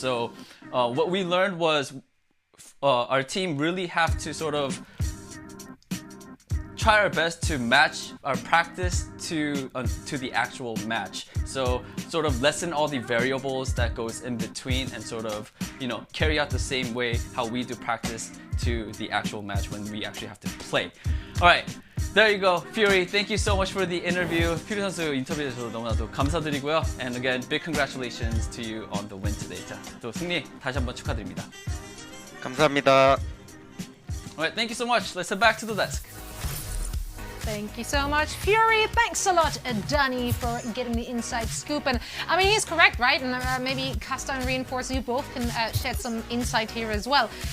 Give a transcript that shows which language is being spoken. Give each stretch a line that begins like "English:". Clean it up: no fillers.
English: So what we learned was our team really have to sort of try our best to match our practice to the actual match. So sort of lessen all the variables that goes in between and sort of, you know, carry out the same way how we do practice to the actual match when we actually have to play. Alright, there you go. Fury, thank you so much for the interview.
Korean: 퓨리 선수 인터뷰에 주셔서 너무나도 감사드리고요.
English: And again, big congratulations to you on the win today.
Korean: 자, 또 승리 다시 한번 축하드립니다. 감사합니다.
English: Alright, thank you so much. Let's head back to the desk. Thank you so much, Fury. Thanks a lot, Danny, for getting the inside scoop. And I mean, he's correct, right? And maybe Casta and Reinforce, you both can shed some insight here as well.